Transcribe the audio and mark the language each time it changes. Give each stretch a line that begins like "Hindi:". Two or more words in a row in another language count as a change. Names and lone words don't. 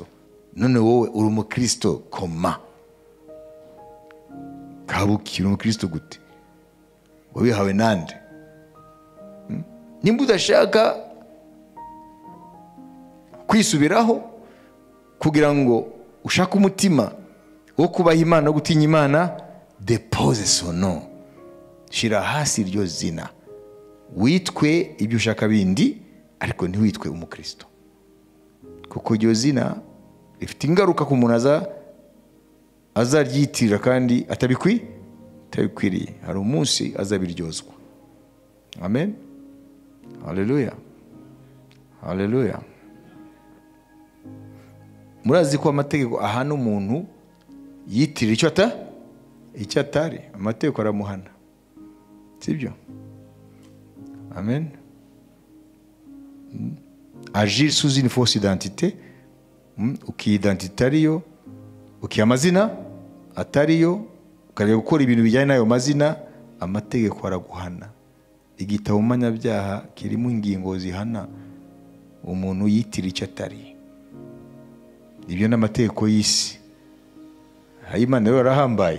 Kinyarwanda: None wowe uri umukristo koma? Kabuki, uri umukristo gute? Wabihawe nande? Nimba udashaka kwisubiraho kugira ngo ushake umutima wo kubaha Imana no gutinya Imana,
French: depose son nom.
Kinyarwanda: Shira hasi iryo zina. Witwe ibyo ushaka bindi, ariko ntiwitwe umukristo. Kuko iryo zina rifite ingaruka ku muntu azaryitirira kandi atabikwiriye. Hari umunsi azabiryozwa. Amen. Haleluya. Haleluya. Murazi ko amategeko ahana umuntu yitirira icyo atari. Amategeko aramuhana, sibyo?
French: Amen. Agir sous une fausse identité,
Kinyarwanda: ukidentité ariyo, amazina atariyo, ukajya gukora ibintu bijyanye n'ayo mazina, amategeko araguhana. Igitabo mpanabyaha kirimo ingingo zihana umuntu yitira icyo atari. Ibyo n'amategeko y'isi. Imana rero arahambaye.